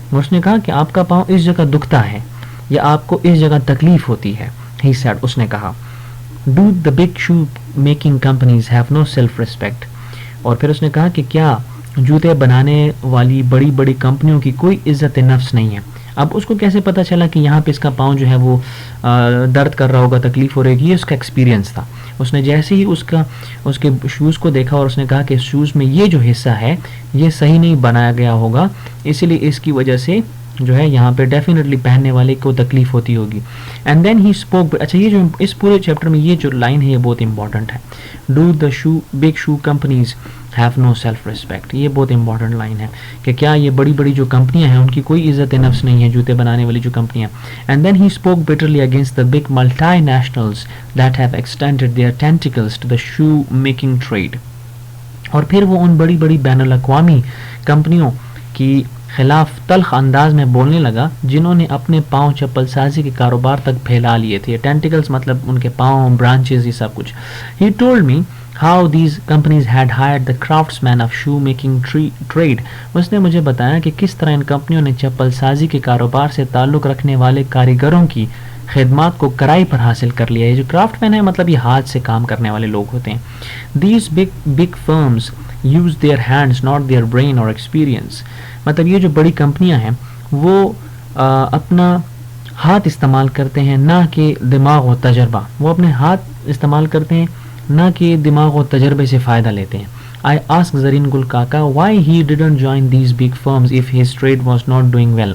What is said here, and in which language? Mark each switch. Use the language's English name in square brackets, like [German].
[Urdu] اس نے کہا کہ آپ کا پاؤں اس جگہ دکھتا ہے یا آپ کو اس جگہ تکلیف ہوتی ہے. [English] He said, [Urdu] اس نے کہا [English] Do the big shoe making companies have no self-respect. [Urdu] اور پھر اس نے کہا کہ کیا جوتے بنانے والی بڑی بڑی کمپنیوں کی کوئی عزت نفس نہیں ہے. اب اس کو کیسے پتا چلا کہ یہاں پہ اس کا پاؤں جو ہے وہ درد کر رہا ہوگا, تکلیف ہو رہی ہے؟ یہ اس کا ایکسپیرینس تھا. اس نے جیسے ہی اس کے شوز کو دیکھا اور اس نے کہا کہ شوز میں یہ جو حصہ ہے یہ صحیح نہیں بنایا گیا ہوگا, اسی لیے اس کی وجہ سے جو ہے یہاں پہ ڈیفینیٹلی پہننے والے کو تکلیف ہوتی ہوگی. [English] And then he spoke. [Urdu] اچھا, یہ جو اس پورے چیپٹر میں یہ جو لائن ہے یہ بہت امپورٹنٹ ہے. [English] Do the big shoe companies have no self respect. [Urdu] یہ بہت امپورٹنٹ لائن ہے کہ کیا یہ بڑی بڑی جو کمپنیاں ہیں ان کی کوئی عزت نفس نہیں ہے, جوتے بنانے والی جو کمپنیاں. [English] And then he spoke bitterly against the big multinationals that have extended their tentacles to the shoe making trade. [Urdu] اور پھر وہ ان بڑی بڑی بین الاقوامی کمپنیوں کی خلاف تلخ انداز میں بولنے لگا جنہوں نے اپنے پاؤں چپل سازی کے کاروبار تک پھیلا لیے تھے. ٹینٹیکلز مطلب ان کے پاؤں, برانچز, یہ سب کچھ. [English] He told me how these companies had hired the craftsmen of shoe making trade. [Urdu] اس نے مجھے بتایا کہ کس طرح ان کمپنیوں نے چپل سازی کے کاروبار سے تعلق رکھنے والے کاریگروں کی خدمات کو کرائے پر حاصل کر لیا ہے. جو کرافٹ مین ہے مطلب یہ ہاتھ سے کام کرنے والے لوگ ہوتے ہیں. [English] These big firms use their hands, not their brain or experience. [Urdu] مطلب یہ جو بڑی کمپنیاں ہیں وہ اپنا ہاتھ استعمال کرتے ہیں نہ کہ دماغ و تجربہ. وہ اپنے ہاتھ استعمال کرتے ہیں نہ کہ دماغ و تجربے سے فائدہ لیتے ہیں. [English] I asked Zarin Gul Kaka why he didn't join these big firms if his trade was not doing well.